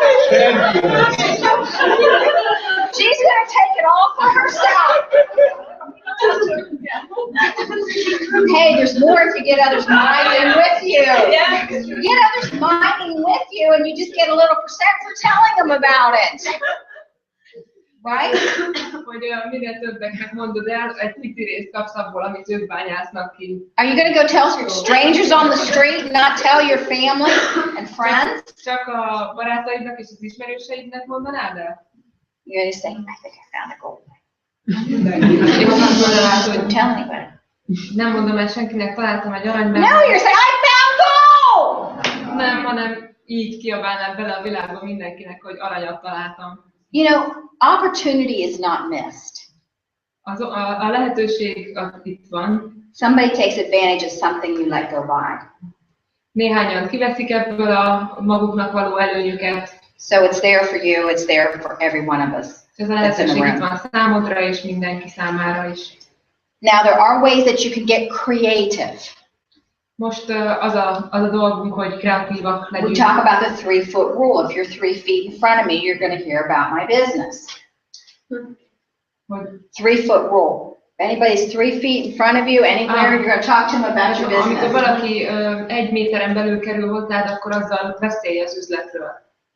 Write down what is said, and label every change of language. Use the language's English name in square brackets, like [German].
[English] She's going to take it all for herself. Hey, there's more if you get others mining with you. You get others mining with you and you just get a little percent for telling them about it. Right? [Hungarian] Hogy minél többeknek mondod el, egy pici részt kapsz abból, amit ők bányásznak ki. [English] Are you going to go tell strangers on the street and not tell your family and friends? [Hungarian] Csak a barátaidnak és az ismerőseidnek mondanád el? [English] You're going to say, I think I found a gold mine. Don't tell anybody. [Hungarian] Nem mondom el senkinek, találtam egy aranybányát. [English] No, you're saying, I found gold! [Hungarian] Nem, hanem így kiabálnád bele a világba mindenkinek, hogy aranyat találtam. [English] You know, opportunity is not missed. [Hungarian] A lehetőség itt van. [English] Somebody takes advantage of something you let go by. [Hungarian] Néhányan kiveszik ebből a maguknak való előnyüket. [English] So it's there for you, it's there for every one of us. [Hungarian] Ez a lehetőség itt van számodra és mindenki számára is. [English] Now there are ways that you can get creative. [Hungarian] Most az a dolgunk, hogy kreatívak legyünk. [English] We talk about the 3-foot rule. If you're 3 feet in front of me, you're going to hear about my business. 3-foot rule. If anybody's 3 feet in front of you, anywhere, you're going to talk to them about your business. [Hungarian] Amikor valaki 1 méteren belül kerül hozzád, akkor azzal beszélj az üzletről.